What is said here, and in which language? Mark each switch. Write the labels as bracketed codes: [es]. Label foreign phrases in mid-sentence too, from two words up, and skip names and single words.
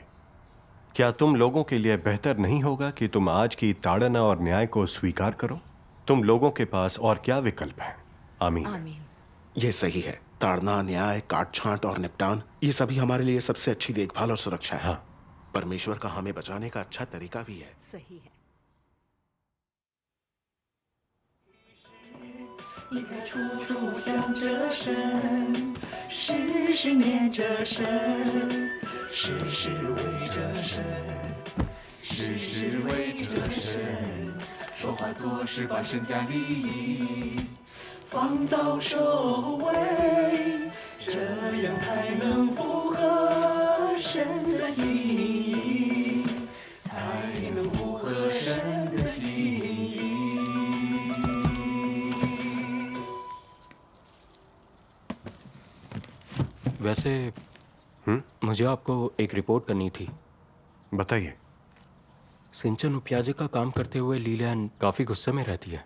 [hi] क्या तुम लोगों के लिए बेहतर नहीं होगा कि तुम आज की ताड़ना और न्याय को स्वीकार करो? तुम लोगों के पास और क्या विकल्प है? आमीन। आमीन। ये सही है। ताड़ना, न्याय, काट छांट और निपटान, ये सभी हमारे लिए सबसे अच्छी देखभाल और सुरक्षा है। हाँ। परमेश्वर का हमें बचाने का अच्छा तरीका भी है। सही है। [zh] 应该处处想着神，时时念着神，时时为着神，时时为着神，说话做事把身家利益放到首位，这样才能符合神的心意，才能符合神的心意。 [hi] वैसे मुझे आपको एक रिपोर्ट करनी थी। बताइए। सिंचन उपयाजिका काम करते हुए लीलैन काफ़ी गुस्से में रहती है।